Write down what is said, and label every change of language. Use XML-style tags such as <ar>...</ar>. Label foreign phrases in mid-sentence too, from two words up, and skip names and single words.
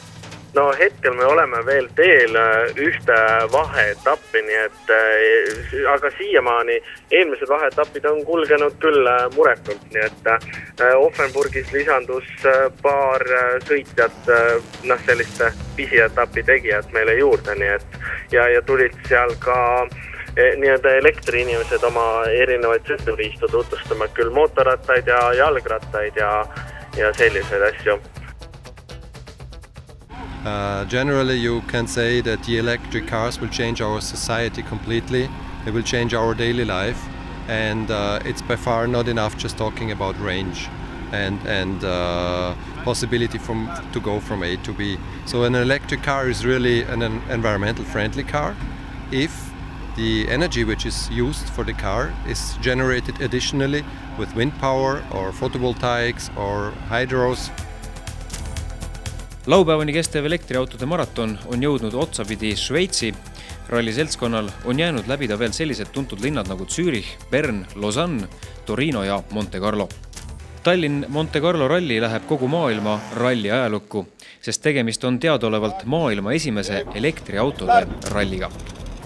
<et>No hetkel me oleme veel teel ühte vaheetappi, nii et aga siiamaani eelmised vaheetapid on kulgenud küll muretult, nii et Offenburgis lisandus paar sõitjat, selliste pisietapi tegijad meile juurde, nii et ja tulid seal ka nii-öelda elektriinimesed oma erinevaid sõiduriistu tutvustama, küll mootorrattaid ja jalgrattaid ja selliseid asju.</et> <en>Generally, you can say that the electric cars will change our society completely. They will change our daily life, and it's by far not enough just talking about range and possibility to go from A to B. So an electric car is really an environmental friendly car if the energy which is used for the car is generated additionally with wind power or photovoltaics or hydros.</en> <et>Laupäevani kestev elektriautode maraton on jõudnud otsapidi Šveitsi. Ralli seltskonnal on jäänud läbida veel sellised tuntud linnad nagu Zürich, Bern, Lausanne, Torino ja Monte Carlo. Tallinn-Monte Carlo ralli läheb kogu maailma ralli ajalukku, sest tegemist on teadaolevalt maailma esimese elektriautode ralliga.</et>